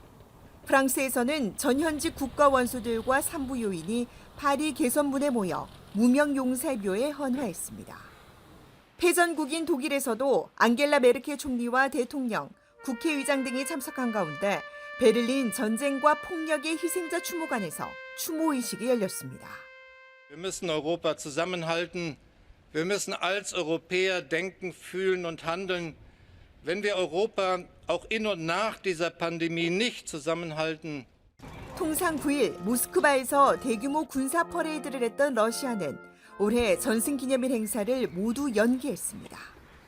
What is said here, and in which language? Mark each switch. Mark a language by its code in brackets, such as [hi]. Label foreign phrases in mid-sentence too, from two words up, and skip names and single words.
[ko] 프랑스에서는 전현직 국가 원수들과 산부 요인이 파리 개선문에 모여 무명 용사묘에 헌화했습니다. 패전국인 독일에서도 앙겔라 메르켈 총리와 대통령, 국회의장 등이 참석한 가운데 베를린 전쟁과 폭력의 희생자 추모관에서 추모의식이 열렸습니다. [de] Wir müssen Europa zusammenhalten. Wir müssen als Europäer denken, fühlen und handeln. Wenn wir Europa auch in und nach dieser Pandemie nicht zusammenhalten. [ko] 통상 9일 모스크바에서 대규모 군사 퍼레이드를 했던 러시아는 올해 전승기념일 행사를 모두 연기했습니다.